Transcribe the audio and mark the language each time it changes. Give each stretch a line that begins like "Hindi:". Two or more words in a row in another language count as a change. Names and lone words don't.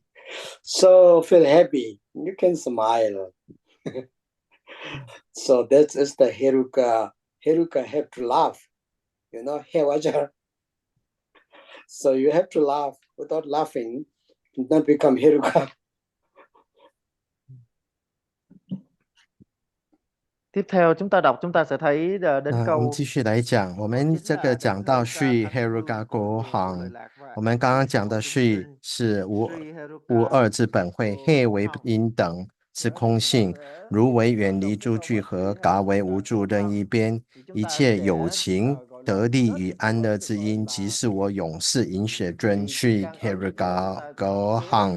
English: So feel happy, you can smile. So that is the Heruka. Heruka have to laugh, Hewajar. So you have to laugh. Without laughing, you not become Heruka.
Vietnamese: Tiếp theo chúng ta đọc, chúng ta sẽ thấy đến 我们 câu
Chinese: 继续来讲，我们这个讲到 Sri Heruka Gohang， 我们刚刚讲的 Sri 是无二之本慧， He 为因等是空性，如为远离诸聚合，嘎为无住任一边，一切有情得利与安乐之因，即是我永世引血尊 Sri Heruka Gohang。